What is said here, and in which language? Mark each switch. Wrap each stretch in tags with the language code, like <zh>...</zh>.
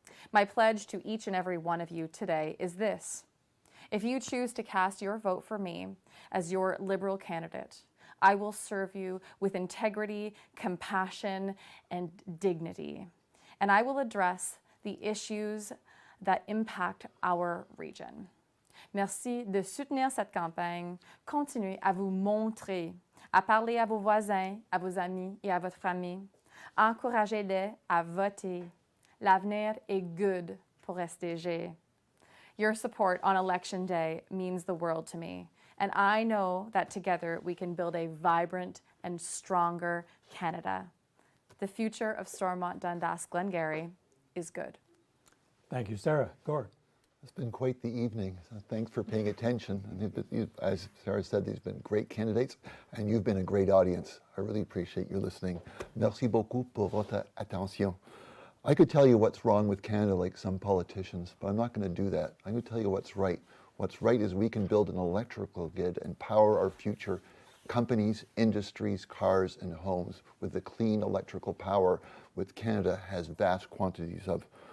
<en>My pledge to each and every one of you today is this. If you choose to cast your vote for me as your Liberal candidate, I will serve you with integrity, compassion, and dignity. And I will address the issues that impact our region.</en> <fr>Merci de soutenir cette campagne. Continuez à vous montrer, à parler à vos voisins, à vos amis et à votre famille. Encouragez-les à voter. L'avenir est</fr> <en>good</en> <fr>pour SDG.</fr> <en>Your support on Election Day means the world to me, and I know that together we can build a vibrant and stronger Canada. The future of Stormont, Dundas, Glengarry is good. Thank you, Sarah. Gord. It's been quite the evening. So thanks for paying attention. As Sarah said, these have been great candidates, and you've been a great audience. I really appreciate you listening.</en> <fr>Merci beaucoup pour votre attention.</fr> <en>I could tell you what's wrong with Canada like some politicians, but I'm not going to do that. I'm going to tell you what's right. What's right is we can build an electrical grid and power our future companies, industries, cars, and homes with the clean electrical power which Canada has vast quantities of.</en>